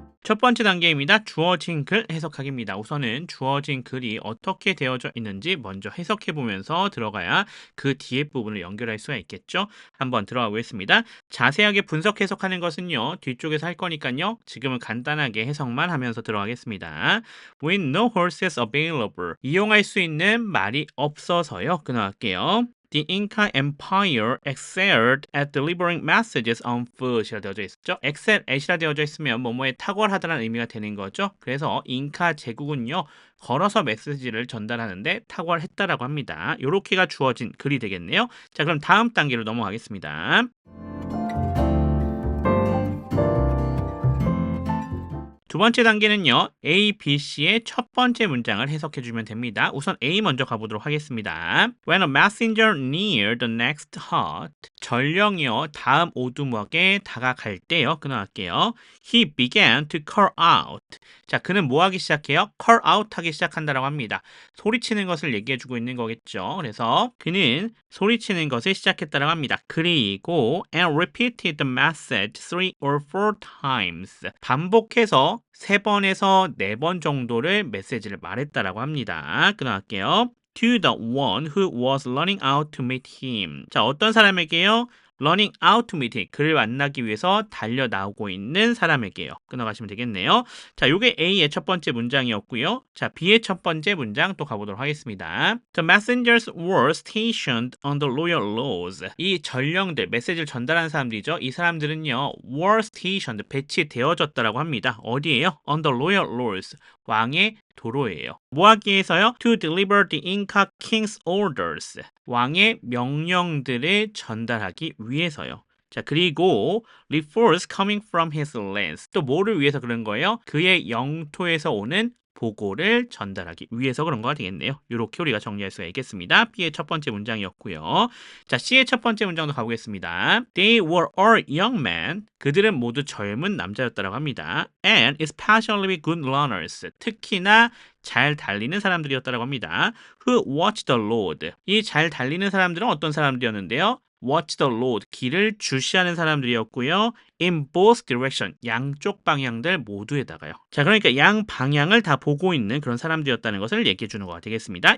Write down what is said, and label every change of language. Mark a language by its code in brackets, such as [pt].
[ko] 첫 번째 단계입니다. 주어진 글 해석하기입니다. 우선은 주어진 글이 어떻게 되어져 있는지 먼저 해석해 보면서 들어가야 그 뒤에 부분을 연결할 수가 있겠죠. 한번 들어가 보겠습니다. 자세하게 분석 해석하는 것은요. 뒤쪽에서 할 거니까요. 지금은 간단하게 해석만 하면서 들어가겠습니다. [en] With no horses available. [ko] 이용할 수 있는 말이 없어서요. 끊어갈게요. [en] The Inca Empire excelled at delivering messages on foot이라 [ko] 되어져 있었죠. excel at이라 되어져 있으면 뭐뭐에 탁월하다는 의미가 되는 거죠. 그래서 잉카 제국은요. 걸어서 메시지를 전달하는데 탁월했다라고 합니다. 요렇게가 주어진 글이 되겠네요. 자, 그럼 다음 단계로 넘어가겠습니다. 두 번째 단계는요. A, B, C의 첫 번째 문장을 해석해 주면 됩니다. 우선 A 먼저 가보도록 하겠습니다. [en] When a messenger neared the next hut, [ko] 전령이요. 다음 오두막에 다가갈 때요. 끊어갈게요. [en] He began to call out. [ko] 자, 그는 뭐 하기 시작해요? call out 하기 시작한다라고 합니다. 소리치는 것을 얘기해 주고 있는 거겠죠. 그래서 그는 소리치는 것을 시작했다라고 합니다. 그리고 [en] and repeated the message 3 or 4 times. [ko] 반복해서 3번에서 4번 정도를 메시지를 말했다라고 합니다. 끊어갈게요. [en] To the one who was running out to meet him. [ko] 자, 어떤 사람에게요? [en] running out to meet him. [ko] 그를 만나기 위해서 달려 나오고 있는 사람에게요. 끊어가시면 되겠네요. 자, 요게 A의 첫 번째 문장이었고요. 자, B의 첫 번째 문장 또 가보도록 하겠습니다. [en] The messengers were stationed on the royal laws. [ko] 이 전령들, 메시지를 전달하는 사람들이죠. 이 사람들은요, [en] were stationed, [ko] 배치되어졌다라고 합니다. 어디에요? [en] On the royal laws. [ko] 왕의 도로예요. 뭐 하기 위해서요? [en] To deliver the Inca king's orders. [ko] 왕의 명령들을 전달하기 위해서요. 자, 그리고 [en] reports coming from his lands. [ko] 또 뭐를 위해서 그런 거예요? 그의 영토에서 오는 보고를 전달하기 위해서 그런 거가 되겠네요. 이렇게 우리가 정리할 수가 있겠습니다. B의 첫 번째 문장이었고요. 자, C의 첫 번째 문장도 가보겠습니다. [en] They were all young men. [ko] 그들은 모두 젊은 남자였다고 합니다. [en] And especially good runners. [ko] 특히나 잘 달리는 사람들이었다고 합니다. [en] Who watched the road. [ko] 이 잘 달리는 사람들은 어떤 사람들이었는데요? [en] Watch the road. [ko] 길을 주시하는 사람들이었고요. [en] In both direction. [ko] 양쪽 방향들 모두에다가요. 자, 그러니까 양 방향을 다 보고 있는 그런 사람들이었다는 것을 얘기해 주는 거가 되겠습니다.